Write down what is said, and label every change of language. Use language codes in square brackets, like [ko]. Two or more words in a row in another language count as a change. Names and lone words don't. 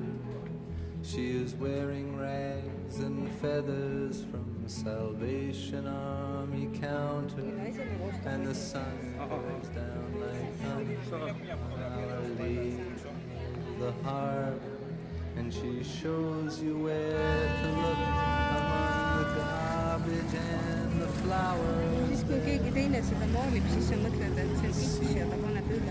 [en] She is wearing rags and feathers from Salvation Army counter, and the sun goes down like honey on Our Lady of the Harbor, and she shows you where to look among the garbage and the flowers. [et] Siis kui keegi teine seda maalib, siis sa mõtled, et see on piks ja ta paneb üle.